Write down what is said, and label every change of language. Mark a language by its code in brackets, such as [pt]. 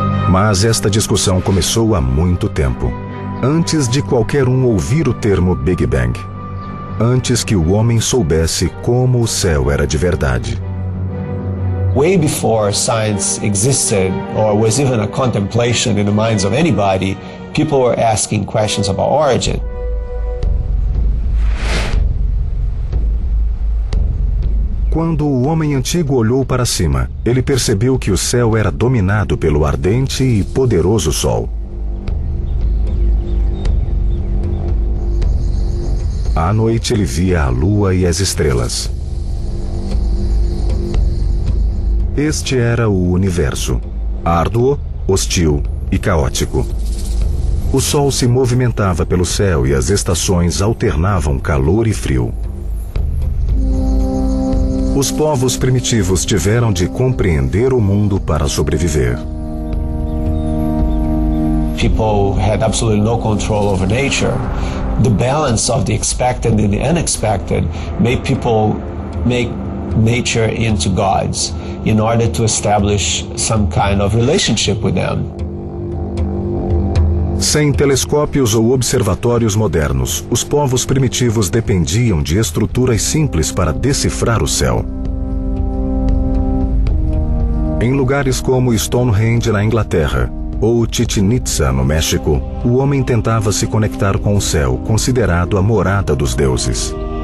[pt] Mas esta discussão começou há muito tempo, antes de qualquer um ouvir o termo Big Bang, antes que o homem soubesse como o céu era de verdade. [en] Way before science existed or was even a contemplation in the minds of anybody, people were asking questions about origin. [pt] Quando o homem antigo olhou para cima, ele percebeu que o céu era dominado pelo ardente e poderoso Sol. À noite, ele via a lua e as estrelas. Este era o universo, árduo, hostil e caótico. O Sol se movimentava pelo céu e as estações alternavam calor e frio. Os povos primitivos tiveram de compreender o mundo para sobreviver. [en] People had absolutely no control over nature. The balance of the expected and the unexpected made people make nature into gods in order to establish some kind of relationship with them. [pt] Sem telescópios ou observatórios modernos, os povos primitivos dependiam de estruturas simples para decifrar o céu. Em lugares como Stonehenge, na Inglaterra, ou Chichen Itza, no México, o homem tentava se conectar com o céu, considerado a morada dos deuses.